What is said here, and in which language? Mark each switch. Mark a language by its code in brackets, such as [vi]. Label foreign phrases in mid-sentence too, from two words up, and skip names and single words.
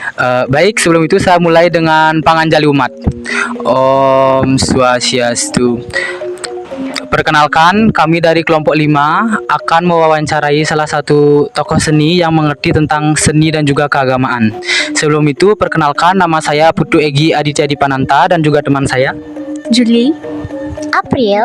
[id] Baik, sebelum itu saya mulai dengan panganjali umat. [sa] Om Swastiastu. [id] Perkenalkan, kami dari kelompok 5 akan mewawancarai salah satu tokoh seni yang mengerti tentang seni dan juga keagamaan. Sebelum itu, perkenalkan, nama saya Putu Egi Aditya Dipananta dan juga teman saya. Juli, April,